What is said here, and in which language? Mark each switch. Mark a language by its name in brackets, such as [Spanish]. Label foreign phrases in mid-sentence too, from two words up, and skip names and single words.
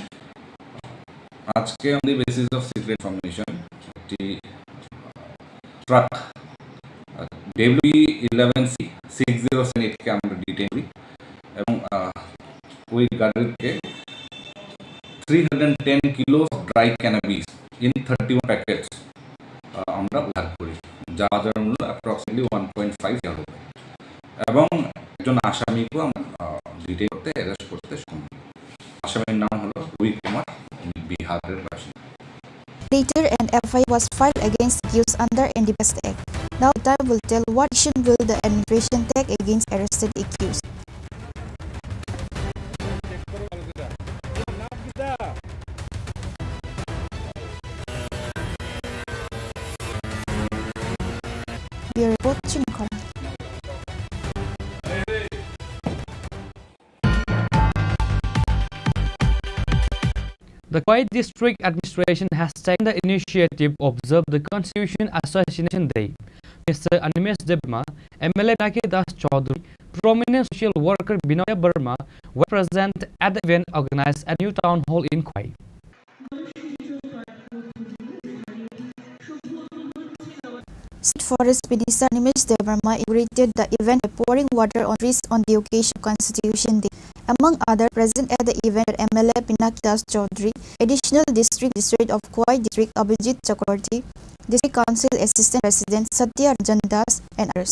[Bangla] আজকে [English] on the basis of secret information [Bangla] একটি ট্রাক WE11C6078 কে আমরা ডিটেইন করি এবং ওই গাড়িকে 310 [English] kilo dry cannabis in 31 packets [Bangla] আমরা উদ্ধার করি, যার মূল্য অ্যাপ্রক্সিমেটলি 1.5 লাখ টাকা। এবং একজন আসামিকেও আমরা ডিটেইন করতে অ্যারেস্ট করতে সক্ষম। আসামির নাম হলো রুই কুমার, বিহারের বাসিন্দা। [English] Later, an FIR was filed against the accused under NDPS Act. Now, time will tell what action will the administration take against arrested accused. Bureau Report, Chini Khorang. The Khoi District Administration has taken the initiative to observe the Constitution Assassination Day. Mr. Animesh Debma, MLA Naki Das Chaudhary, prominent social worker Binoy Burma were present at the event organized at New Town Hall in Khoi. State Forest Minister Animesh Devarma inaugurated the event by pouring water on trees on the occasion of Constitution Day. Among others present at the event were MLA Pinaki Das Chaudhary, Additional District Magistrate of Khoi District Abhijit Chakraborty, District Council Assistant President Satya Ranjan Das, and others.